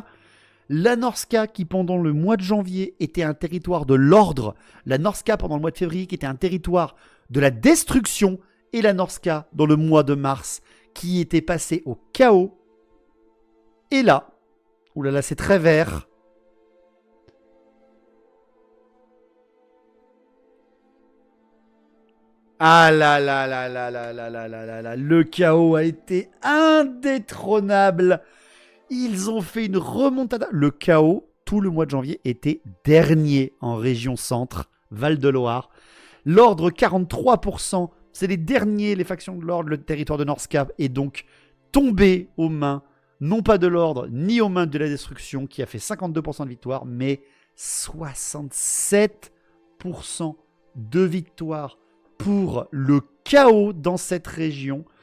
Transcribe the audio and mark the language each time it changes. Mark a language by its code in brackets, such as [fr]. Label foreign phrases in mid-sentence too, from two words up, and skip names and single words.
[fr] La Norska qui pendant le mois de janvier était un territoire de l'ordre. La Norska pendant le mois de février qui était un territoire de la destruction. Et la Norska dans le mois de mars qui était passé au chaos. Et là, oulala, c'est très vert. Ah là là là là là là là là là là, le chaos a été indétrônable. Ils ont fait une remontada. Le chaos, tout le mois de janvier, était dernier en région centre, Val-de-Loire. L'ordre 43%, c'est les derniers, les factions de l'ordre, le territoire de Norska est donc tombé aux mains, non pas de l'ordre, ni aux mains de la destruction, qui a fait 52% de victoire, mais 67% de victoire pour le chaos dans cette région.